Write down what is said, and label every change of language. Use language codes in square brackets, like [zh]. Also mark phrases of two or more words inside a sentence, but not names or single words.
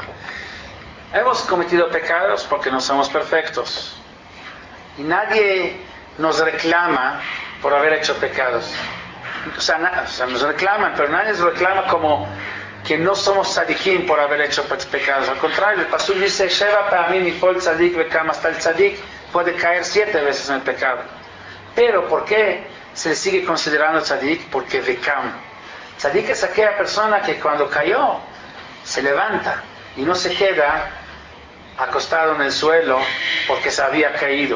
[es] Hemos cometido pecados porque no somos perfectos. Y nadie nos reclama por haber hecho pecados. O sea, nos reclaman, pero nadie nos reclama como que no somos tzadikim por haber hecho pecados. Al contrario, el pasuk dice, [he] שבע פעמים יפול צדיק וקם, [es] hasta el tzadik puede caer 7 veces en el pecado. Pero, ¿por qué se le sigue considerando tzadik? Porque vekam. Tzadik es aquella persona que cuando cayó, se levanta y no se queda acostado en el suelo porque se había caído.